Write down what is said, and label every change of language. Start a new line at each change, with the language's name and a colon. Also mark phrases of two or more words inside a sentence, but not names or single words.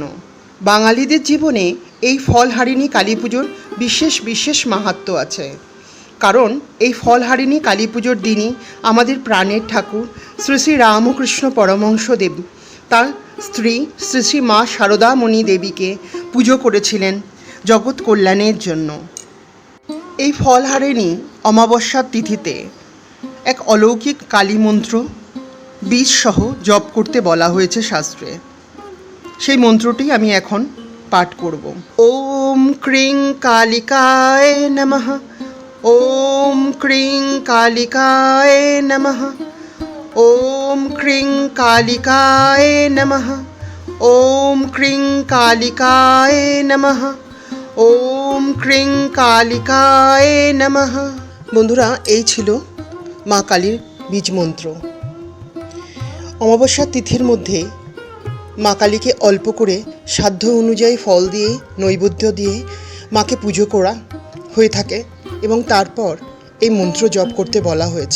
Bangla: বাঙালিদের জীবনে এই ফলহারিণী কালী পুজোর বিশেষ বিশেষ মাহাত্ম্য আছে, কারণ এই ফলহারিণী কালী পুজোর দিনই আমাদের প্রাণের ঠাকুর শ্রী শ্রী রামকৃষ্ণ পরমহংসদেব তার স্ত্রী শ্রী শ্রী মা শারদামণি দেবীকে পুজো করেছিলেন জগৎ কল্যাণের জন্য। এই ফলহারিণী অমাবস্যার তিথিতে এক অলৌকিক কালী মন্ত্র বীজ সহ জপ করতে বলা হয়েছে শাস্ত্রে। সেই মন্ত্রটি আমি এখন পাঠ করব।
Sanskrit: ওম ক্রিং কালিকায় নমঃ, ওম ক্রিং কালিকায় নমঃ, ওম ক্রিং কালিকায় নমঃ, ওম ক্রিং কালিকায় নমঃ, ওম ক্রিং কালিকায় নমঃ।
Bangla: বন্ধুরা, এই ছিল মা কালীর বীজ মন্ত্র। অমাবস্যার তিথির মধ্যে মা কালীকে অল্প করে সাধ্য অনুযায়ী ফল দিয়ে, নৈবেদ্য দিয়ে মাকে পুজো করা হয়ে থাকে এবং তারপর এই মন্ত্র জপ করতে বলা হয়েছে।